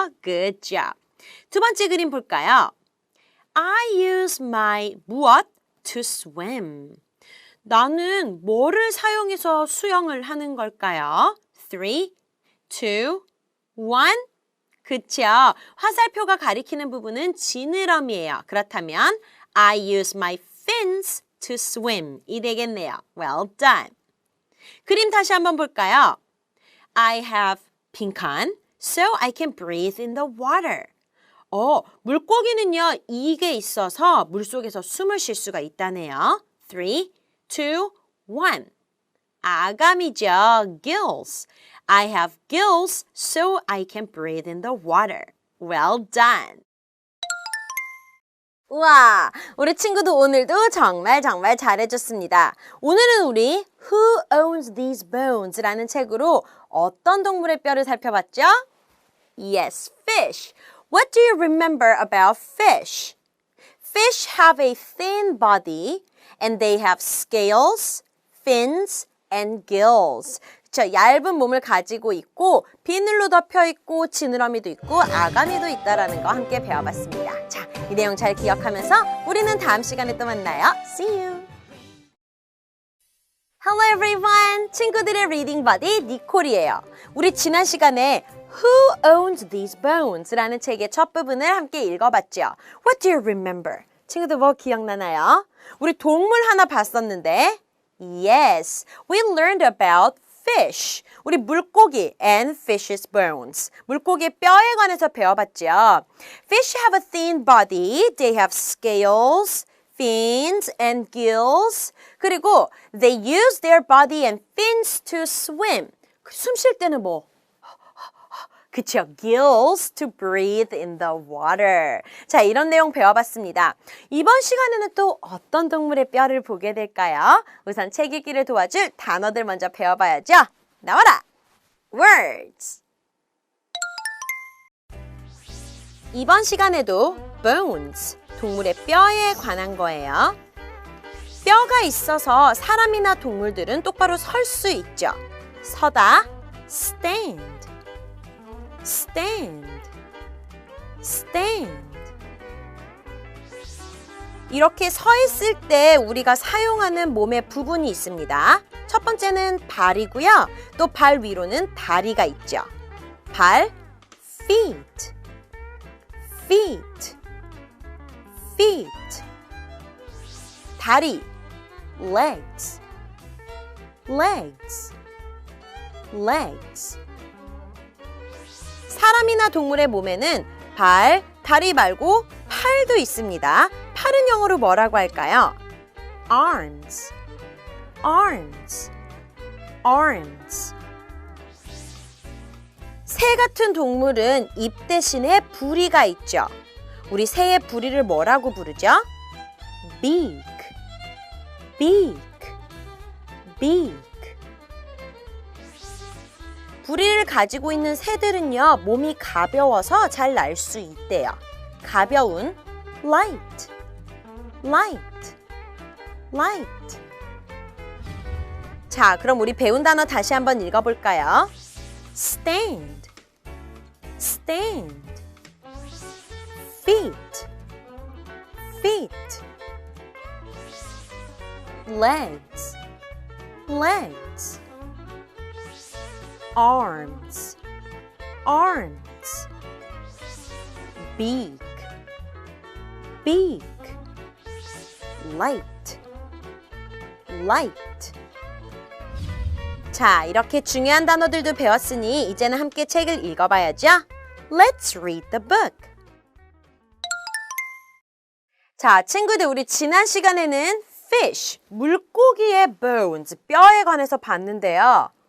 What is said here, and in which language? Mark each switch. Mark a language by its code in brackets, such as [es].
[en] Good job. [ko] 두 번째 그림 볼까요? [en] I use my 무엇? To swim. [ko] 나는 뭐를 사용해서 수영을 하는 걸까요? 3, 2, 1. 그쵸? 화살표가 가리키는 부분은 지느러미예요. [en] 그렇다면 I use my fins to swim [ko] 이 되겠네요. [en] Well done. [ko] 그림 다시 한번 볼까요? [en] I have 빈칸, so I can breathe in the water. [ko] 물고기는요, 이게 있어서 물속에서 숨을 쉴 수가 있다네요. 3, 2, 1. 아가미죠. gills. [en] I have gills, so I can breathe in the water. Well done. [ko] 우와, 우리 친구도 오늘도 정말 잘해줬습니다. 오늘은 우리 Who Owns These Bones? 라는 책으로 어떤 동물의 뼈를 살펴봤죠? [en] Yes, fish. What do you remember about fish? Fish have a thin body and they have scales, fins, and gills. [ko] 그쵸, 얇은 몸을 가지고 있고 비늘로 덮여 있고 지느러미도 있고 아가미도 있다라는 거 함께 배워봤습니다. 자, 이 내용 잘 기억하면서 우리는 다음 시간에 또 만나요. [en] See you! Hello everyone! [ko] 친구들의 리딩 버디 니콜이에요. 우리 지난 시간에 Who Owns These Bones? 라는 책의 첫 부분을 함께 읽어봤죠. [en] What do you remember? [ko] 친구들 뭐 기억나나요? 우리 동물 하나 봤었는데 [en] Yes, we learned about fish. [ko] 우리 물고기 [en] and fish's bones. [ko] 물고기의 뼈에 관해서 배워봤죠. [en] Fish have a thin body. They have scales, fins, and gills. 그리고 they use their body and fins to swim. [ko] 숨 쉴 때는 뭐? [en] 그쵸, gills to breathe in the water. [ko] 자, 이런 내용 배워봤습니다. 이번 시간에는 또 어떤 동물의 뼈를 보게 될까요? 우선 책 읽기를 도와줄 단어들 먼저 배워봐야죠. 나와라! Words! 이번 시간에도 bones, 동물의 뼈에 관한 거예요. 뼈가 있어서 사람이나 동물들은 똑바로 설 수 있죠. 서다, stand, stand, stand. 이렇게 서 있을 때 우리가 사용하는 몸의 부분이 있습니다. 첫 번째는 발이고요. 또 발 위로는 다리가 있죠. 발, feet, feet, feet. 다리, legs, legs, legs. 사람이나 동물의 몸에는 발, 다리 말고 팔도 있습니다. 팔은 영어로 뭐라고 할까요? arms, arms, arms. 새 같은 동물은 입 대신에 부리가 있죠. 우리 새의 부리를 뭐라고 부르죠? beak, beak, beak. 부리를 가지고 있는 새들은요, 몸이 가벼워서 잘 날 수 있대요. 가벼운 light, light, light. 자, 그럼 우리 배운 단어 다시 한번 읽어볼까요? [en] stand, stand, feet, feet, legs, legs, arms, arms, beak, beak, light, light. [ko] 자, 이렇게 중요한 단어들도 배웠으니 이제는 함께 책을 읽어봐야죠. [en] Let's read the book. [ko] 자, 친구들, 우리 지난 시간에는 fish, 물고기의 bones, 뼈에 관해서 봤는데요.